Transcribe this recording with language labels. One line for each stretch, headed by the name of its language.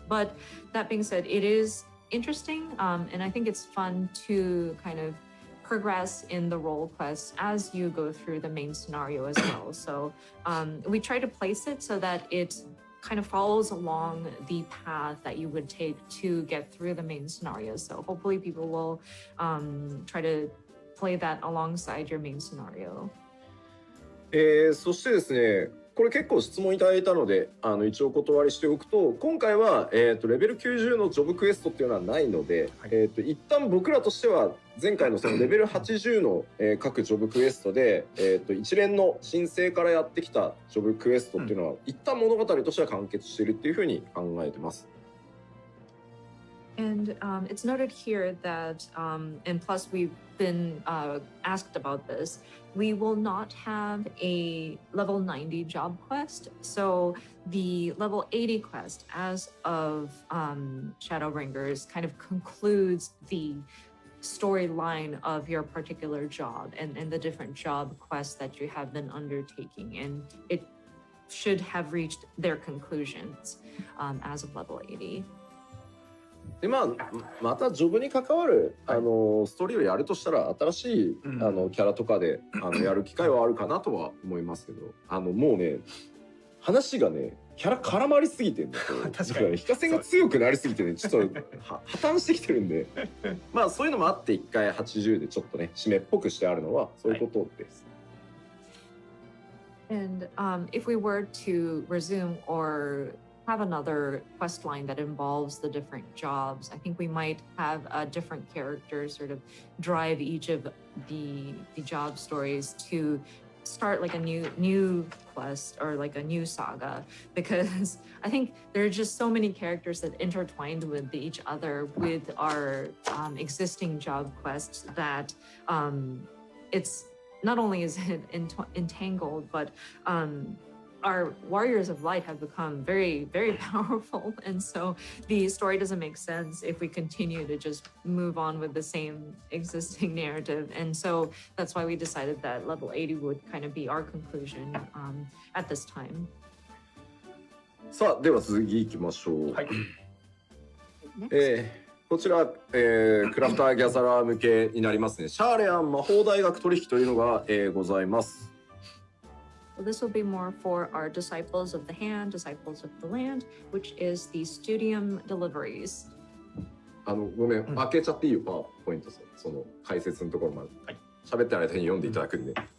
English: But that being said, it is interesting, and I think it's fun to kind of progress in the role quests as you go through the main scenario as well. So we try to place it so that it kind of follows along the path that you would take to get through the main scenario. So hopefully people will try to play that alongside your main scenario.
Japanese: そしてですね、これ結構質問いただいたので一応お断りしておくと、今回は、レベル90のジョブクエストっていうのはないので、一旦僕らとしては前回のそのレベル80の、各ジョブクエストで、一連の申請からやってきたジョブクエストっていうのは、一旦物語としては完結しているっていうふうに考えてます。
English: And it's noted here that, and plus we've been asked about this, we will not have a level 90 job quest. So the level 80 quest as of Shadowbringers kind of concludes the storyline of your particular job and the different job quests that you have been undertaking. And it should have reached their conclusions as of level 80.
Japanese: でまたジョブに関わるストーリーをやるとしたら新しいキャラとかでやる機会はあるかなとは思いますけど、もうね話がねキャラ絡まりすぎてんだと非化線が強くなりすぎてねちょっと破綻してきてるんでまあそういうのもあって1回80でちょっとね締めっぽくしてあるのはそういうことです。
English: And if we were to resume or have another quest line that involves the different jobs, I think we might have different characters sort of drive each of the job stories to start like a new quest or like a new saga, because I think there are just so many characters that intertwined with each other with our existing job quests that it's not only is it entangled, but our warriors of light have become very, very powerful. And so the story doesn't make sense if we continue to just move on with the same existing narrative. And so that's why we decided that level 80 would kind of be our conclusion at this time.
Japanese: さあ、では続きいきましょう。はい。こちら、クラフターギャザラー向けになりますね。シャーレアン魔法大学取引というのが、ございます。
English: Well, this will be more for our disciples of the hand, disciples of the land, which is the studium deliveries.
Japanese: ごめん、開けちゃっていいよ、パワーポイントその解説のところまで。はい。喋ってる間に読んでいただくんで。